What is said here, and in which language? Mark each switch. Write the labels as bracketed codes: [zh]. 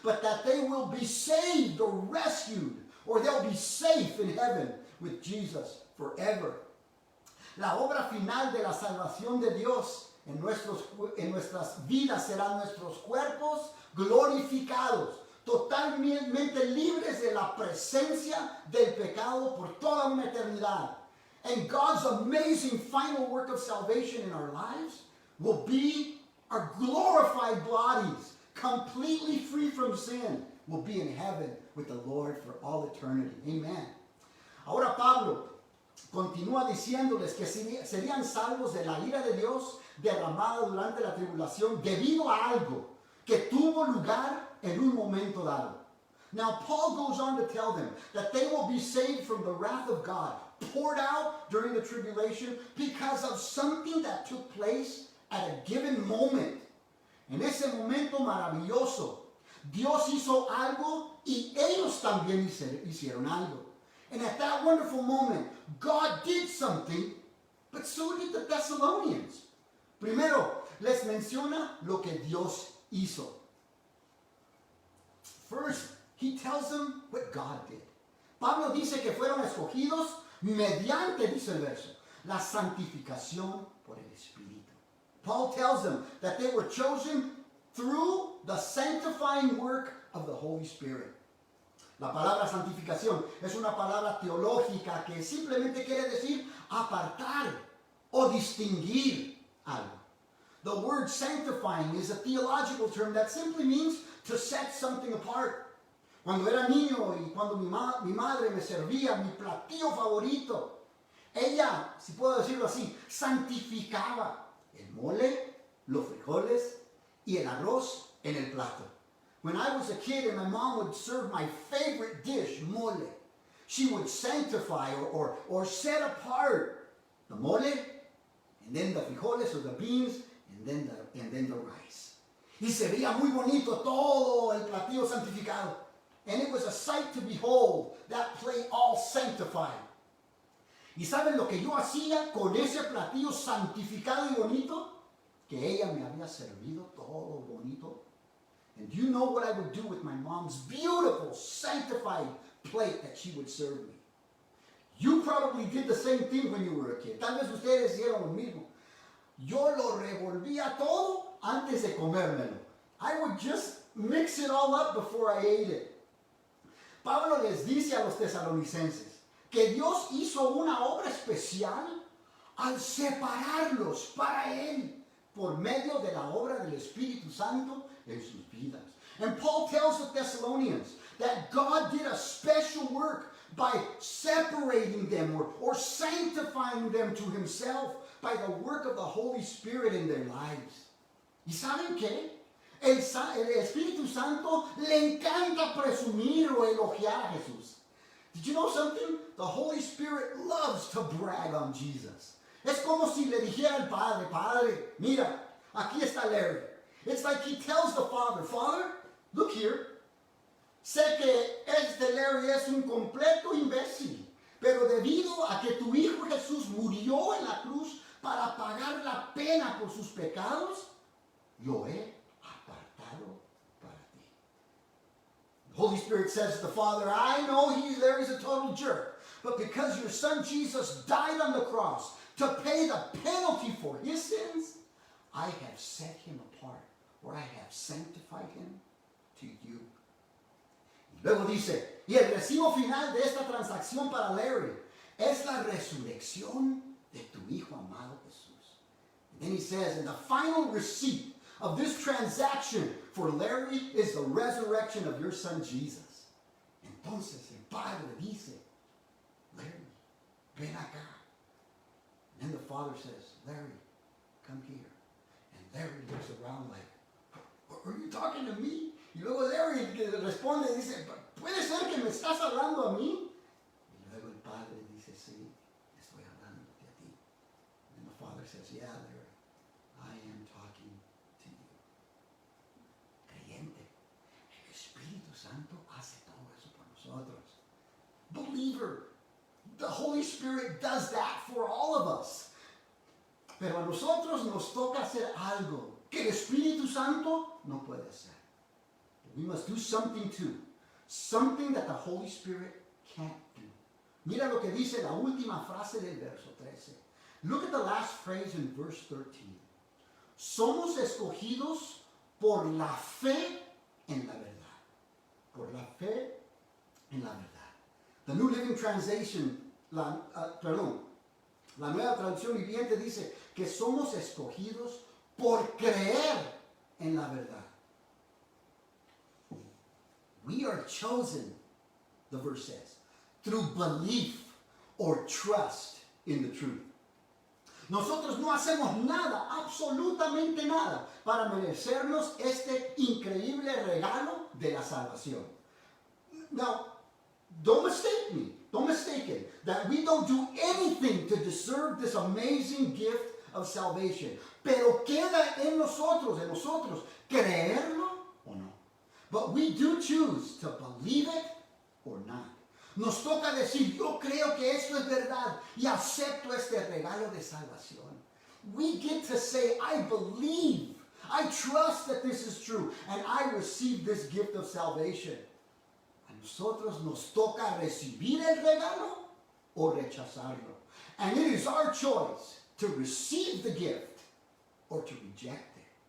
[en] But that they will be saved or rescued, or they'll be safe in heaven with Jesus forever. [es] La obra final de la salvación de Dios en nuestras vidas serán nuestros cuerpos glorificados, totalmente libres de la presencia del pecado por toda una eternidad. [en] And God's amazing final work of salvation in our lives will be our glorified bodies, completely free from sin, will be in heaven with the Lord for all eternity. Amen. [es] Ahora Pablo continúa diciéndoles que serían salvos de la ira de Dios derramada durante la tribulación debido a algo que tuvo lugar en un momento dado. [en] Now Paul goes on to tell them that they will be saved from the wrath of God poured out during the tribulation because of something that took place at a given moment. [es] En ese momento maravilloso, Dios hizo algo y ellos también hicieron algo. [en] And at that wonderful moment, God did something, but so did the Thessalonians. [es] Primero, les menciona lo que Dios hizo. [en] First, he tells them what God did. [es] Pablo dice que fueron escogidos mediante, dice el verso, la santificación por el Espíritu. [en] Paul tells them that they were chosen through the sanctifying work of the Holy Spirit. [es] La palabra santificación es una palabra teológica que simplemente quiere decir apartar o distinguir algo. [en] The word sanctifying is a theological term that simply means to set something apart. [es] Cuando era niño y cuando mi madre me servía mi platillo favorito, ella, si puedo decirlo así, santificaba el mole, los frijoles y el arroz en el plato. [en] When I was a kid and my mom would serve my favorite dish, mole, she would sanctify or set apart the mole, and then the frijoles or the beans, and then the rice. [es] Y se veía muy bonito todo el platillo santificado. [en] And it was a sight to behold, that plate all sanctified. [es] ¿Y saben lo que yo hacía con ese platillo santificado y bonito? Que ella me había servido todo bonito. [en] And do you know what I would do with my mom's beautiful, sanctified plate that she would serve me? You probably did the same thing when you were a kid. [es] Tal vez ustedes hicieron lo mismo. Yo lo revolvía todo antes de comérmelo. [en] I would just mix it all up before I ate it. [es] Pablo les dice a los tesalonicenses que Dios hizo una obra especial al separarlos para Él por medio de la obra del Espíritu Santo en sus vidas. [en] And Paul tells the Thessalonians that God did a special work by separating them or sanctifying them to himself by the work of the Holy Spirit in their lives. [es] ¿Y saben qué? El Espíritu Santo le encanta presumir o elogiar a Jesús. [en] Did you know something? The Holy Spirit loves to brag on Jesus. [es] Es como si le dijera al Padre, Padre, mira, aquí está Larry. [en] It's like he tells the Father, Father, look here. [es] Sé que este Larry es un completo imbécil, pero debido a que tu Hijo Jesús murió en la cruz para pagar la pena por sus pecados, lo he apartado para ti. [en] The Holy Spirit says to the Father, I know Larry's a total jerk, but because your son Jesus died on the cross to pay the penalty for his sins, I have set him apart, or I have sanctified him to you. [es] Luego dice, y el recibo final de esta transacción para Larry es la resurrección de tu Hijo amado Jesús. [en] And then he says, and the final receipt of this transaction for Larry is the resurrection of your son Jesus. [es] Entonces el Padre dice, Larry, ven acá. [en] And then the Father says, Larry, come here. And Larry looks around like, are you talking to me? [es] Y luego Larry responde y dice, ¿puede ser que me estás hablando a mí? Y luego el Padre dice, sí, estoy hablándote a ti. [en] And the Father says, yeah, Larry, I am talking to you. [es] Creyente, el Espíritu Santo hace todo eso por nosotros. [en] Believer, the Holy Spirit does that for all of us. [es] Pero a nosotros nos toca hacer algo que el Espíritu Santo no puede hacer. [en] We must do something too. Something that the Holy Spirit can't do. [es] Mira lo que dice la última frase del verso 13. [en] Look at the last phrase in verse 13. [es] Somos escogidos por la fe en la verdad. Por la fe en la verdad. The New Living Translation, la Nueva Traducción Viviente dice que somos escogidos por creer en la verdad. [en] We are chosen, the verse says, through belief or trust in the truth. [es] Nosotros no hacemos nada, absolutamente nada, para merecernos este increíble regalo de la salvación. [en] Now, don't mistake it, that we don't do anything to deserve this amazing gift of salvation. [es] Pero queda en nosotros, creerlo o no. [en] But we do choose to believe it or not. [es] Nos toca decir, yo creo que esto es verdad y acepto este regalo de salvación. [en] We get to say, I believe, I trust that this is true, and I receive this gift of salvation. [es] A nosotros nos toca recibir el regalo o rechazarlo. [en] And it is our choice to receive the gift or to reject it.